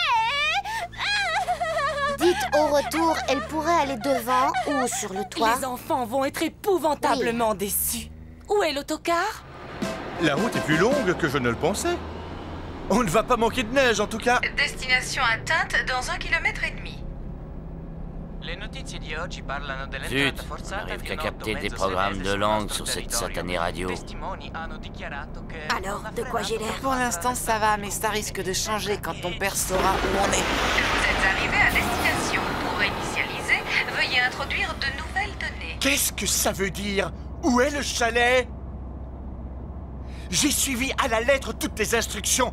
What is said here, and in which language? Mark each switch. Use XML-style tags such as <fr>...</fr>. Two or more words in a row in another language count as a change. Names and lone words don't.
<fr>Dites au retour, elle pourrait aller devant ou sur le toit. Les enfants vont être épouvantablement déçus. Où est l'autocar? La route est plus longue que je ne le pensais. On ne va pas manquer de neige en tout cas. Destination atteinte dans 1,5 km.</fr> <it>Le notizie di oggi parlano</it> <fr>Zut,</fr> <it>dell'entrata</it> <fr>on</fr> <it>forzata</it> <fr>n'arrive</fr> <it>di</it> <fr>qu'à</fr> <it>un</it> <fr>capter des</fr> <it>automezzo</it> <fr>programmes</fr> <it>svedese</it> <fr>de</fr> <it>sul</it> <fr>langue</fr> <it>nostro</it> <fr>sur cette</fr> <it>territorio.</it> <fr>satanée radio.</fr> <it>Testimoni hanno dichiarato che</it> <fr>Alors, de quoi j'ai l'air? Pour l'instant, ça va, mais ça risque de changer quand ton père saura où on est. Vous êtes arrivé à destination. Pour initialiser, veuillez introduire de nouvelles données. Qu'est-ce que ça veut dire? Où est le chalet? J'ai suivi à la lettre toutes tes instructions.</fr>